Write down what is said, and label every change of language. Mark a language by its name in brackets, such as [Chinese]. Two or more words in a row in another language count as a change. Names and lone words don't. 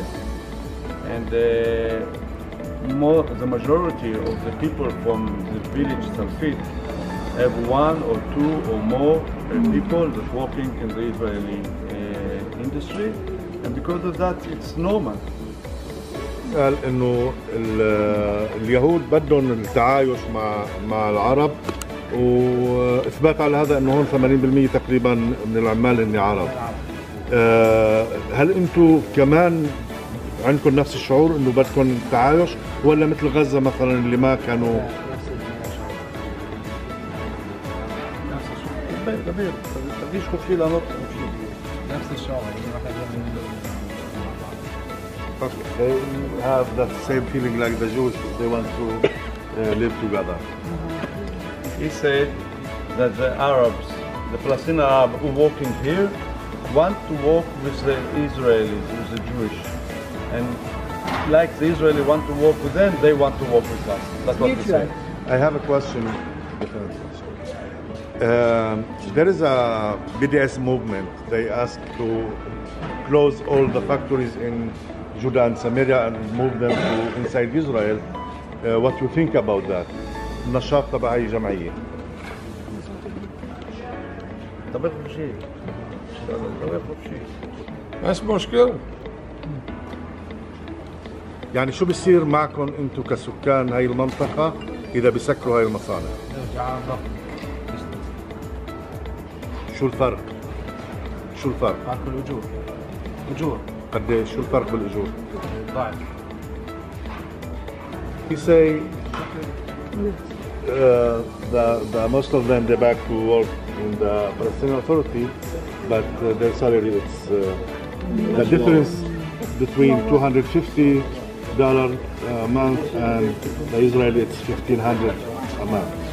[English] And the majority of the people from the village Salfit have one or two or more people that working in the Israeli industry, and because of that it's normal. [Arabic] قال انه اليهود بدهم التعايش مع العرب، واثبات على هذا انه هون 80% تقريبا من العمال هن عرب. هل انتم كمان عندكم نفس الشعور انه بدكم تعايش، ولا مثل غزه مثلا اللي ما كانوا؟ [Hebrew] תרגיש חופשי לענות חופשי. [Arabic] نفس الشعور. [English] They have that same feeling like the Jews. They want to live together. He said that the Arabs, the Palestinian Arab who working here, want to work with the Israelis, with the Jewish. And like the Israeli want to work with them, they want to work with us. That's what he said. I have a question. There is a BDS movement. They ask to close all the factories in Judah and Samaria and move them to inside Israel. What do you think about that? [Arabic] نشاط تبع أي جمعية. [Hebrew] דבר חופשי. דבר חופשי. [Arabic] بس مشكلة. يعني شو بصير معكم انتم كسكان هاي المنطقة إذا بسكروا هاي المصانع؟ شو الفرق؟ شو الفرق؟ فرق الأجور. أجور. قديش؟ شو الفرق بالأجور؟ ضعف. [English] He say the most of them they back to work in the Palestinian Authority, but their salary it's the difference between $250 a month and the Israeli it's $1,500 a month.